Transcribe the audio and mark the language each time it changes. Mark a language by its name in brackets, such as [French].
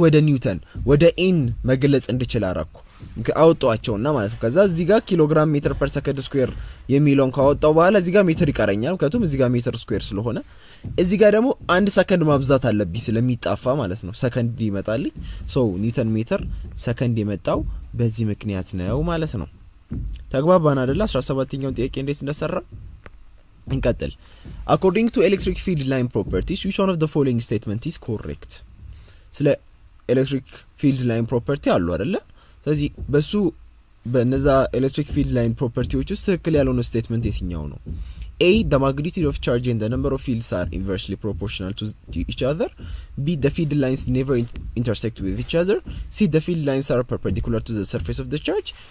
[Amharic] ወደ ኒውተን ወደ ኤን መግለጽ እንድችል አራኩ አወጣዋቸውና ማለት ነው። ከዛ እዚህ ጋር ኪሎግራም ሜትር ፐር ሰከንድ ስኩዌር የሚለውን ካወጣው በኋላ እዚህ ጋር ሜትር ይቀረኛል። ምክንያቱም እዚህ ጋር ሜትር ስኩዌር ስለሆነ እዚህ ጋር ደግሞ 1 ሰከንድ ማብዛት አለብኝ ስለሚጣፋ ማለት ነው። ሰከንድ ይመጣልኝ። ሶ ኒውተን ሜትር ሰከንድ የመጣው በዚህ ምክንያት ነው ማለት ነው። ተግባባን አይደል? 17ኛው ጥያቄ እንዴት እንደሰራ እንቀጥል። [English] According to electric field line properties, which one of the following statement is correct? [Amharic] ስለ ኤሌክትሪክ ፊልድ ላይን ፕሮፐርቲ አሉ አይደለ? ስለዚህ በነዛ ኤሌክትሪክ ፊልድ ላይን ፕሮፐርቲዎች ውስጥ ትክክል ያልሆነ ስቴትመንት የትኛው ነው? [English] A, the magnitude of charge and the number of fields are inversely proportional to each other. B, the field lines never intersect with each other. C, the field lines are perpendicular to the surface of the charge.